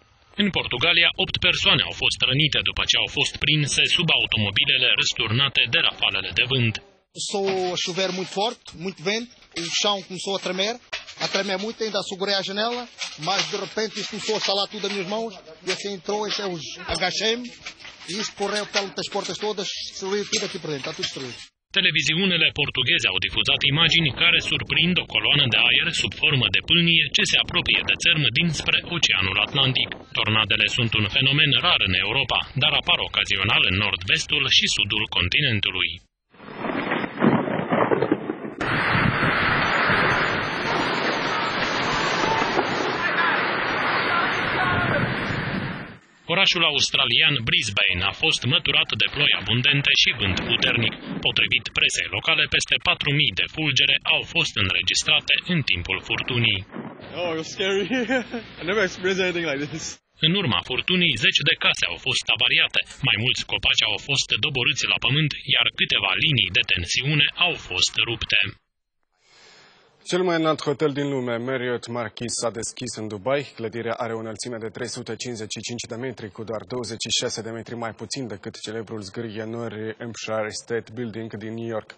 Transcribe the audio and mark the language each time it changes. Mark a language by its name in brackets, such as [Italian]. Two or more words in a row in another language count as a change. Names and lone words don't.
[Romanian] În Portugalia, 8 persoane au fost rănite după ce au fost prinse sub automobilele răsturnate de rafalele de vânt. [Portuguese] Começou a chover muito forte, muito vento, o chão começou a tremer muito, ainda assegurei a janela, mas de repente isso começou a salar tudo as minhas mãos, e assim entrou, eu agachei-me, e isso correu pelas portas todas, destruiu tudo aqui por dentro, está tudo destruído. [Romanian] Televiziunile portugheze au difuzat imagini care surprind o coloană de aer sub formă de pâlnie ce se apropie de țărm dinspre Oceanul Atlantic. Tornadele sunt un fenomen rar în Europa, dar apar ocazional în nord-vestul și sudul continentului. Orașul australian Brisbane a fost măturat de ploi abundente și vânt puternic. Potrivit presei locale, peste 4.000 de fulgere au fost înregistrate în timpul furtunii. [English] Oh, it was scary. I never experienced anything like this. [Romanian] În urma furtunii, 10 de case au fost avariate, mai mulți copaci au fost doborâți la pământ, iar câteva linii de tensiune au fost rupte. Cel mai înalt hotel din lume, Marriott Marquis, s-a deschis în Dubai. Clădirea are o înălțime de 355 de metri, cu doar 26 de metri mai puțin decât celebrul zgârie nori Empire State Building din New York.